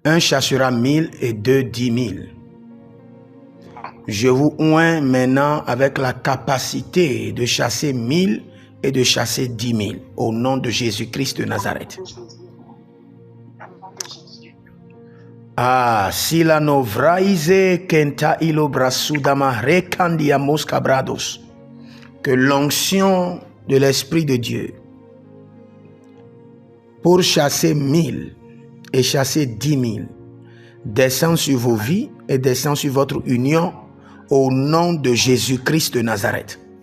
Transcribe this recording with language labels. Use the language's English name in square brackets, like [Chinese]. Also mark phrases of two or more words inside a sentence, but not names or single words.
[French] Un chassera 1000 et deux 10 000. Je vous oins maintenant avec la capacité de chasser 1000 et de chasser 10 000 au nom de Jésus-Christ de Nazareth. Ah, si la novraise kenta ilo brasudama rekandia moscabrados, que l'onction de l'Esprit de Dieu pour chasser 1000 et chasser 10 000 descend sur vos vies et descend sur votre union au nom de Jésus-Christ de Nazareth.